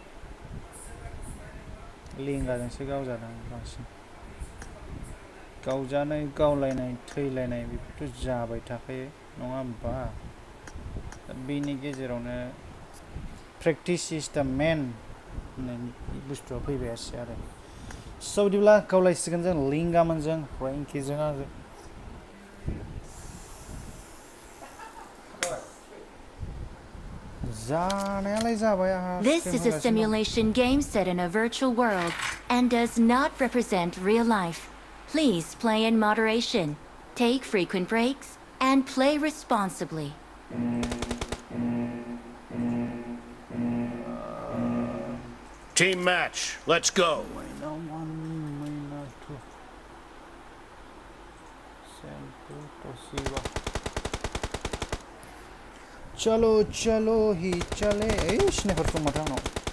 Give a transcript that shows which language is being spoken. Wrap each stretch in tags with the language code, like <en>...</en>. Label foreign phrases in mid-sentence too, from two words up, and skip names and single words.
<brx>लिंगाजोंसो गावजादों बांसिन गावजानाय गावलायनाय थैलायनाय बेफोरथ' जाबाय थाखायो नङा होमबा बेनि गेजेरावनो</brx> <en>practice is the main</en> <brx>होननाय बुस्थुआ फैबायसै आरो स' बिदिब्ला गावलायसिगोन जों लिंगामोनजों फ्रेंकिजों आरो जानायालाय जाबाय आंहा</brx> <en>This is a simulation game set in a virtual world and does not represent real life. Please play in moderation, take frequent breaks, and play responsibly. Team match, let's go.</en> <hi>चलो चलो ही चले स्नेपर tuh matang no</hi>